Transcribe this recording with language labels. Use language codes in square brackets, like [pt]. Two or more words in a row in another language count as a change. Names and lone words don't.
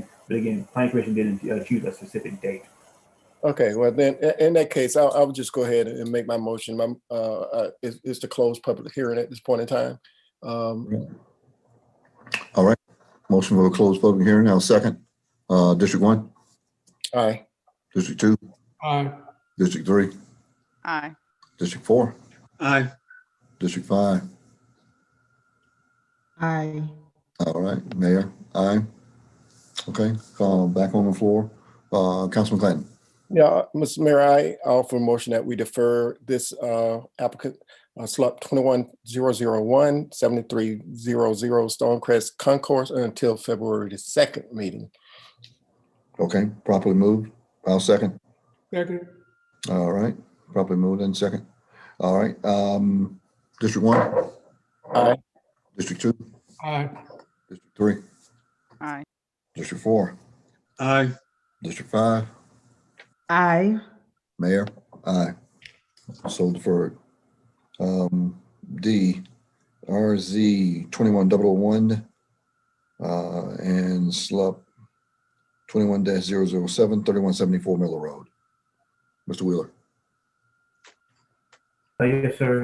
[en] But again, Planning Commission didn't choose a specific date. Okay, well then, in that case, I would just go ahead and make my motion. Is to close public hearing at this point in time. All right. Motion for a closed public hearing. Now second. District 1? Aye. District 2? Aye. District 3? Aye. District 4? Aye. District 5? Aye. All right, Mayor, aye. Okay, back on the floor. Councilman Clanton. Yeah, Mr. Mayor, I offer a motion that we defer this applicant, SLUP 21001 7300 Stonecrest Concourse until February the 2nd meeting. Okay, properly moved. I'll second. Second. All right, properly moved and second. All right, District 1. Aye. District 2. Aye. District 3. Aye. District 4. Aye. District 5. Aye. Mayor, aye. So deferred. D, RZ 21001 and SLUP 21-007, 3174 Miller Road. Mr. Wheeler. Yes, sir.